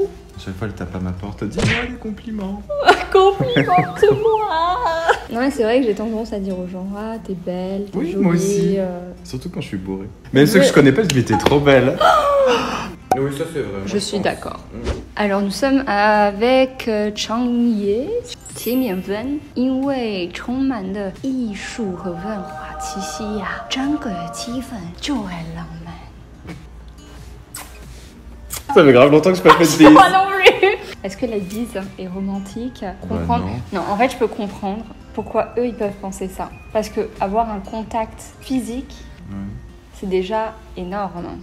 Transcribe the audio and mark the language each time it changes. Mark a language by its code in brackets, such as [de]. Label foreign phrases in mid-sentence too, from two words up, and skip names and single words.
[fr] À chaque fois, elle tape à ma porte, dis-moi des compliments. Complimente-moi. Non, mais c'est vrai que j'ai tendance à dire aux gens, t'es belle, t'es jolie. Moi aussi. Surtout quand je suis bourrée. Même ceux que je connais pas, je dis, mais t'es trop belle. Oui, ça c'est vrai. Je suis d'accord. Alors, nous sommes avec Chang Ye. [zh] 齐缅文因为充满了艺术和文化气息呀，整个气氛就很浪漫。 [fr] Ça fait grave longtemps que je peux pas fait de bise. Moi non plus. Est-ce que la bise est romantique? Comprendre? Non, en fait, je peux comprendre pourquoi eux ils peuvent penser ça. Parce que avoir un contact physique, c'est déjà énorme.